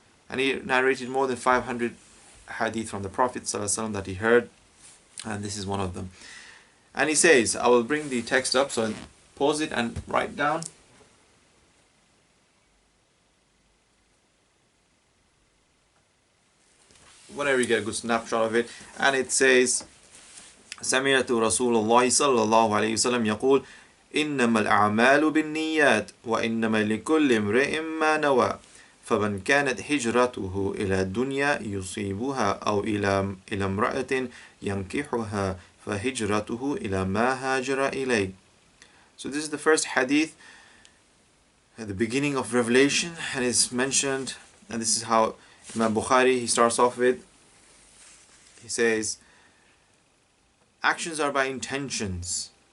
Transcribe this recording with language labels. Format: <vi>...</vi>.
<en>And he narrated more than 500 hadith from the Prophet ﷺ that he heard, and this is one of them. And he says, I will bring the text up, so pause it and write down. Whenever you get a good snapshot of it. And it says,</en> <ar>سمعت رسول الله صلى الله عليه وسلم يقول إنما الأعمال بالنيات وإنما لكل امرئ ما نوى فمن كانت هجرته إلى الدنيا يصيبها أو إلى امرأة ينكحها فهجرته إلى ما هاجر إليه.</ar> <en>So this is the first hadith at the beginning of Revelation, and it's mentioned, and this is how Imam Bukhari, he starts off with, he says, actions are by intentions.</en>